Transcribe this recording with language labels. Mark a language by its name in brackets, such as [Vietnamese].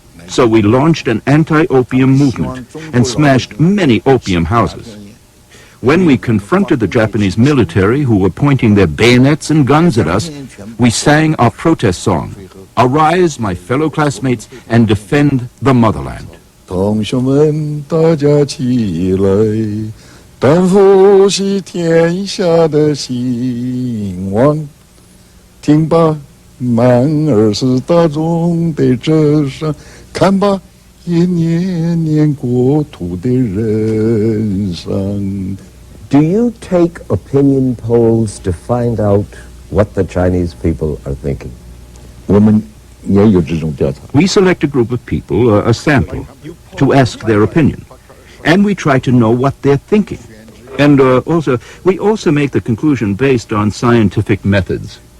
[English] So we launched an anti-opium movement and smashed many opium houses. When we confronted the Japanese military, who were pointing their bayonets and guns at us, we sang our protest song, "Arise, my fellow classmates, and defend the motherland." [Chinese] 同学们，大家起来，担负起天下的兴亡，听吧，满耳是大众的这声，看吧，一年年国土的人生。 [English] Do you take opinion polls to find out what the Chinese people are thinking? [Chinese] 我们也有这种调查。 [English] We select a group of people, a sample, to ask their opinion. And we try to know what they're thinking. And we also make the conclusion based on scientific methods.